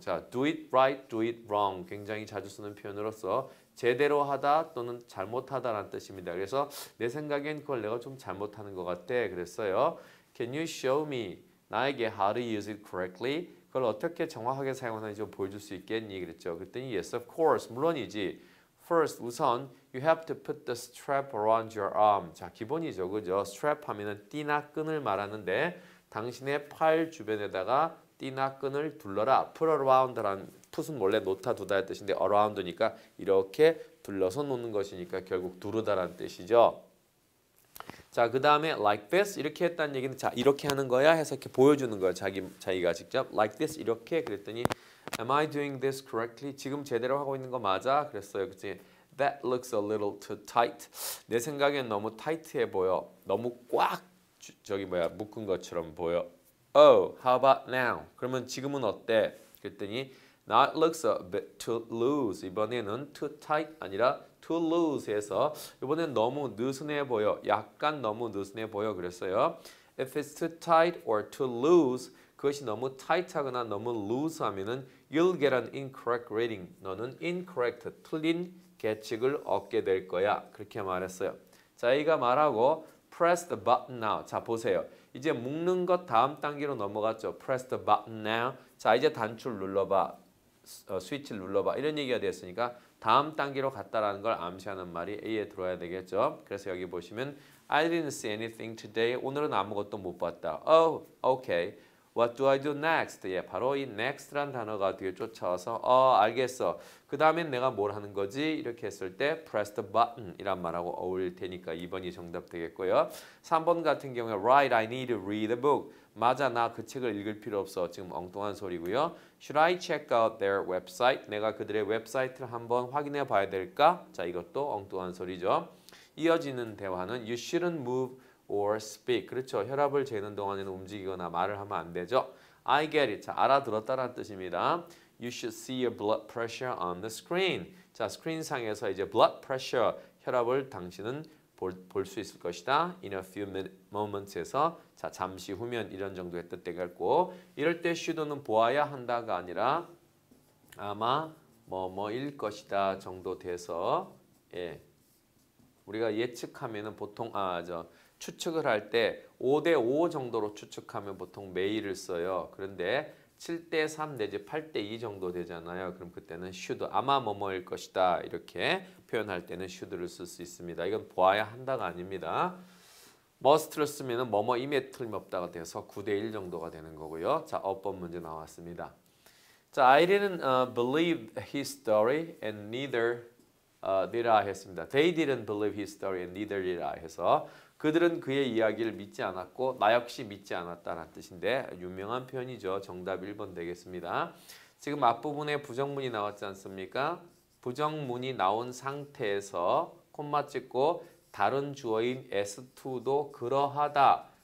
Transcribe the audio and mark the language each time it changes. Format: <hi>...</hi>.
<en>자, do it right, do it wrong.</en> <ko>굉장히 자주 쓰는 표현으로서 제대로 하다 또는 잘못하다라는 뜻입니다. 그래서 내 생각엔 그걸 내가 좀 잘못하는 것 같아. 그랬어요.</ko> <en>Can you show me</en> <ko>나에게</ko> <en>how to use it correctly?</en> <ko>그걸 어떻게 정확하게 사용하는지 좀 보여줄 수 있겠니? 그랬죠. 그랬더니</ko> <en>yes, of course.</en> <ko>물론이지.</ko> <en>First,</en> <ko>우선</ko> <en>you have to put the strap around your arm.</en> <ko>자, 기본이죠. 그죠? strap 하면은 띠나 끈을 말하는데 당신의 팔 주변에다가 띠나 끈을 둘러라. put around라는 풋은 원래 놓다 두다의 뜻인데 around니까 이렇게 둘러서 놓는 것이니까 결국 두르다라는 뜻이죠. 자, 그 다음에</ko> <en>like this</en> <ko>이렇게 했다는 얘기는 자 이렇게 하는 거야 해서 이렇게 보여주는 거야. 자기가 직접</ko> <en>like this</en> <ko>이렇게 그랬더니</ko> <en>Am I doing this correctly?</en> <ko>지금 제대로 하고 있는 거 맞아? 그랬어요. 그치?</ko> <en>That looks a little too tight.</en> <ko>내 생각엔 너무 타이트해 보여. 너무 꽉 묶은 것처럼 보여.</ko> <en>Oh, how about now?</en> <ko>그러면 지금은 어때? 그랬더니</ko> <en>Now it looks a bit too loose.</en> <ko>이번에는</ko> <en>too tight</en> <ko>아니라</ko> <en>too loose</en> <ko>해서 이번엔 너무 느슨해 보여. 약간 너무 느슨해 보여 그랬어요.</ko> <en>If it's too tight or too loose</en> <ko>그것이 너무 tight하거나 너무 loose 하면은</ko> <en>you'll get an incorrect rating.</en> <ko>너는 incorrect, 틀린 계측을 얻게 될 거야. 그렇게 말했어요. 자, 이가 말하고</ko> <en>press the button now.</en> <ko>자, 보세요. 이제 묶는 것 다음 단계로 넘어갔죠.</ko> <en>press the button now.</en> <ko>자, 이제 단추를 눌러봐. 스위치를 눌러봐. 이런 얘기가 됐으니까 다음 단계로 갔다라는 걸 암시하는 말이 A에 들어야 되겠죠. 그래서 여기 보시면</ko> <en>I didn't see anything today.</en> <ko>오늘은 아무것도 못 봤다.</ko> <en>Oh, okay. What do I do next?</en> <ko>예, 바로 이 next란 단어가 뒤에 쫓아와서 알겠어. 그 다음엔 내가 뭘 하는 거지? 이렇게 했을 때</ko> <en>press the button</en> <ko>이란 말하고 어울릴 테니까 2번이 정답 되겠고요. 3번 같은 경우에</ko> <en>Right, I need to read a book.</en> <ko>맞아, 나 그 책을 읽을 필요 없어. 지금 엉뚱한 소리고요.</ko> <en>Should I check out their website?</en> <ko>내가 그들의 웹사이트를 한번 확인해 봐야 될까? 자, 이것도 엉뚱한 소리죠. 이어지는 대화는</ko> <en>You shouldn't move or speak.</en> <ko>그렇죠. 혈압을 재는 동안에는 움직이거나 말을 하면 안 되죠.</ko> <en>I get it.</en> <ko>자, 알아들었다라는 뜻입니다.</ko> <en>You should see your blood pressure on the screen.</en> <ko>자, 스크린상에서 이제 blood pressure, 혈압을 당신은 볼 수 있을 것이다.</ko> <en>In a few moments</en> <ko>에서 자, 잠시 후면 이런 정도의 뜻 되겠고 이럴 때 should는 보아야 한다가 아니라 아마 뭐뭐일 것이다 정도 돼서 예. 우리가 예측하면은 보통 추측을 할 때 5대5 정도로 추측하면 보통 may를 써요. 그런데 7대3 내지 8대2 정도 되잖아요. 그럼 그때는 should 아마 뭐뭐일 것이다 이렇게 표현할 때는 should를 쓸 수 있습니다. 이건 보아야 한다가 아닙니다. must를 쓰면 뭐뭐임에 틀림없다가 돼서 9대1 정도가 되는 거고요. 자, 어법 문제 나왔습니다.</ko> <en>자, I didn't believe his story and neither did I</en> <ko>했습니다.</ko> <en>They didn't believe his story and neither did I</en> <ko>해서 그들은 그의 이야기를 믿지 않았고 나 역시 믿지 않았다는 뜻인데 유명한 표현이죠. 정답 1번 되겠습니다. 지금 앞부분에 부정문이 나왔지 않습니까? 부정문이 나온 상태에서 콤마 찍고 다른 주어인 S2도 그러하다.</ko>